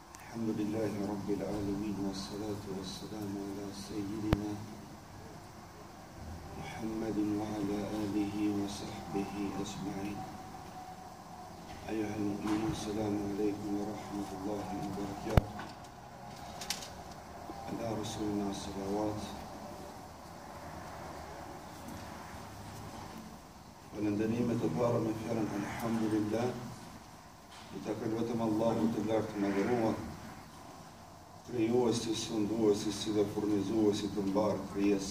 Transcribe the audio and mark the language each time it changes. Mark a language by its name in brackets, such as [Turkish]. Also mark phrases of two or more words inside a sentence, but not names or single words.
[Arabic] الحمد لله رب العالمين والصلاة والسلام على سيدنا محمد وعلى آله وصحبه أجمعين. أيها المؤمنون السلام عليكم ورحمة الله وبركاته. على رسولنا صلوات. [Albanian] Falënderimet e para me fjalën alhamdulillah, i takon vetëm Allahut të lartë të madhëruar, krijuesi, sunduesi si dhe furnizuesi të mbarë krijesa.